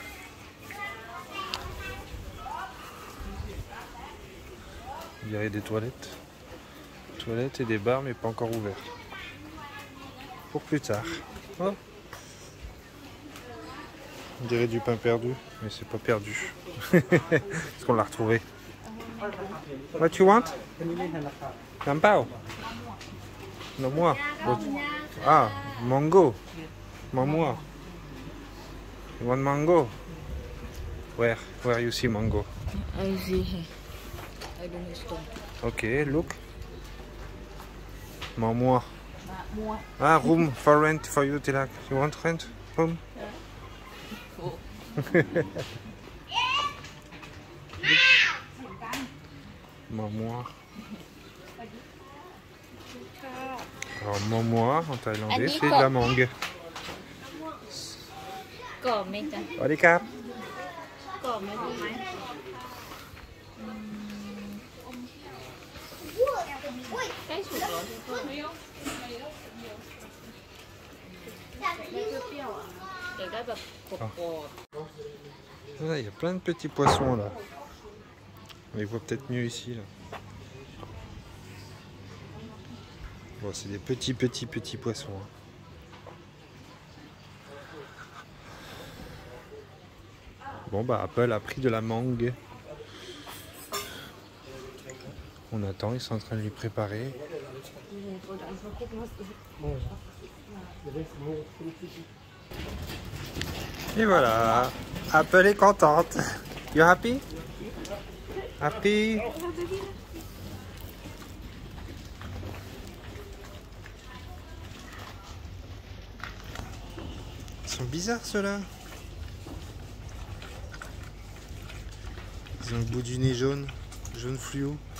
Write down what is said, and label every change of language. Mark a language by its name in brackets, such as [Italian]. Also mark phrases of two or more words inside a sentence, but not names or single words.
[French] Il y a des toilettes. Toilettes et des bars mais pas encore ouverts. Pour plus tard. Oh. On dirait du pain perdu, mais c'est pas perdu. Parce qu'on l'a retrouvé. [English] What you want? [French] Nampao? Non moi. [English] Ah, mango. Mamoua. You want mango? Where you see mango? I see here. I don't stone. Okay, look. Mamoua. Ah, room for rent for you, Tilak. You want rent? Room? Mamoua. [French] Alors, mamoua en thaïlandais, c'est de la mangue. [Thai] กรอบไหมจ๊ะ สวัสดีครับ กรอบไหมพี่ไหมใกล้สุกแล้วทุกคนไม่เปรี้ยวอ่ะเดี๋ยวได้แบบกรอบ [French] Là, il y a plein de petits poissons là. On les voit peut-être mieux ici là. Bon, c'est des petits poissons. Hein. Bon bah Apple a pris de la mangue. On attend, ils sont en train de lui préparer. Et voilà, Apple est contente. [English] You happy? Happy? [French] Ils sont bizarres ceux-là. Ils ont le bout du nez jaune fluo.